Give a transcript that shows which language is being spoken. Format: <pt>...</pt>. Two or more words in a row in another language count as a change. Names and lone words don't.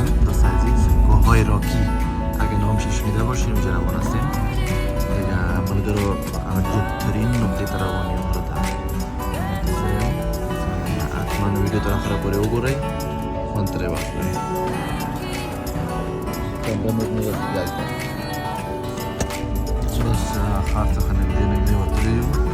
<fa>دوست عزیز کوههای راکی اگه نامش شنیده باشین اونجا روان هستیم.</fa> <ps>دیگه ملګرو دورترین نقطه ته روان یم غره ته. حتما ویډیو تر اخره پورې وګورئ، خوند ترې واخلئ. کامره مې دلته بس ښار څخه نږدې وتلي یو.</ps>